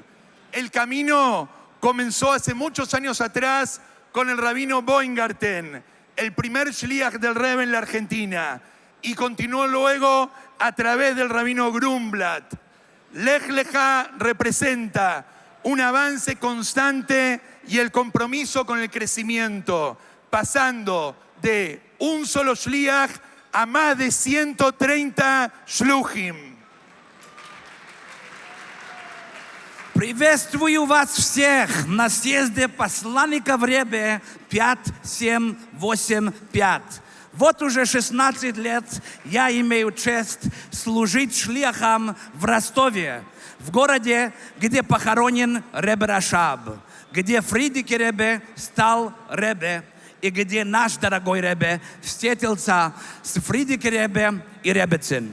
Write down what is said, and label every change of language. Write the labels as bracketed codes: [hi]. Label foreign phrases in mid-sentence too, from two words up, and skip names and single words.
[es] El camino comenzó hace muchos años atrás con el rabino Boingarten, el primer shliach del Rebbe en la Argentina, y continuó luego a través del rabino Grumblat. Lech Lecha representa un avance constante y el compromiso con el crecimiento, pasando de un solo shliach a más de 130 shluchim. [ru] Приветствую вас всех на съезде посланников Ребе 5785. Вот уже 16 лет я имею честь служить шлихом в Ростове, в городе, где похоронен Ребе Рашаб, где Фридик Ребе стал Ребе, и где наш дорогой Ребе встретился с Фридике Ребе и Ребецин.